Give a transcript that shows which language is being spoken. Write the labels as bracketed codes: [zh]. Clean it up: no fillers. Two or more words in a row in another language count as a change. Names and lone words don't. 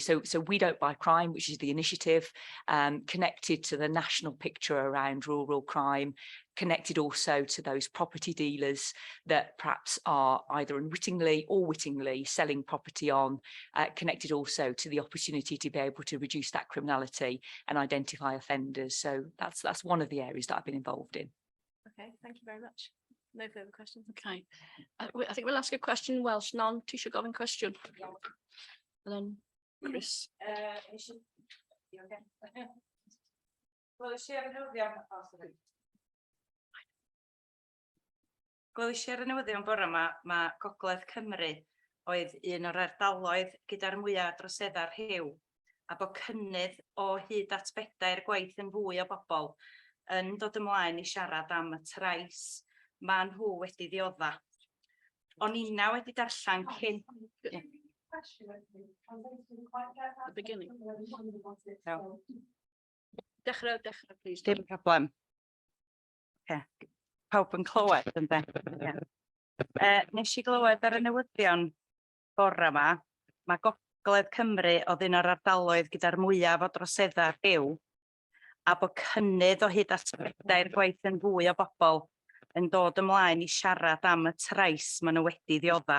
[en] So We Don't Buy Crime, which is the initiative, connected to the national picture around rural crime, connected also to those property dealers that perhaps are either unwittingly or wittingly selling property on, connected also to the opportunity to be able to reduce that criminality and identify offenders. So that's one of the areas that I've been involved in. Okay, thank you very much. No further questions. Okay, I think we'll ask a question in Welsh. [cy] Tisio gofyn cwestiwn. [en] And then Chris. [cy] Gwelais ar y newyddion bore yma, mae Gogledd Cymru oedd un o'r ardaloedd gyda'r mwyaf droseddau'r rhyw, a bod cynnydd o hyd at 4 gwaith yn fwy o bobl yn dod ymlaen i siarad am y trais ma' nhw wedi ddiodda. O'n inna wedi darllen cyn... [en] The beginning. No. [cy] Dechrau, please. Dim problem. Okay. Pawb yn clywed, ynde? Nes I glywed ar y newyddion bore yma, mae Gogledd Cymru oedd un o'r ardaloedd gyda'r mwyaf o droseddau'r rhyw, a bod cynnydd o hyd at 4 gwaith yn fwy o bobl yn dod ymlaen i siarad am y trais maen nhw wedi ddiodda.